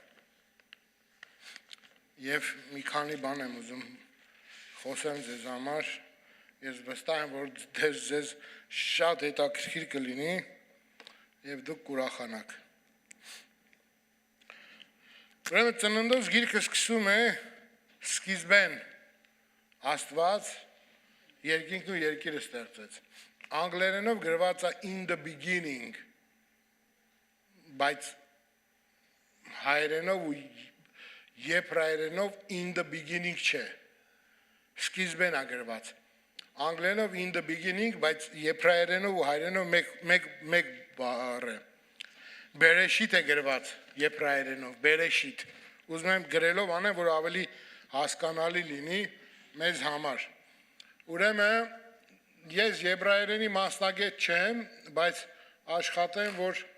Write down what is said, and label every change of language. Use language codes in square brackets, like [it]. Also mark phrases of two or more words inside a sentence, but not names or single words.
[hy] եւ մի քանի բան եմ ուզում խոսեմ ձեզ համար։ Ես վստահ եմ, որ ձեզ շատ հետաքրքիր կլինի եւ դուք կուրախանաք։ Ուրեմն ծննդոց գիրքը սկսում է սկիզբեն Աստված երկինքն ու երկիրը ստեղծեց։ Անգլերենով գրված է [en] in the beginning, [hy] բայց հայերենով ու եբրայերենով [en] in the beginning [hy] չէ։ Սկիզբեն է գրված։ Անգլերենով [en] in the beginning, [hy] բայց եբրայերենով ու հայերենով մեկ բառ է։ Բերեշիթ է գրված եբրայերենով, բերեշիթ։ Ուզում եմ գրելով անեմ, որ ավելի հասկանալի լինի մեզ համար։ Ուրեմն ես եբրայերենի մասնագետ չեմ, բայց աշխատեմ, որ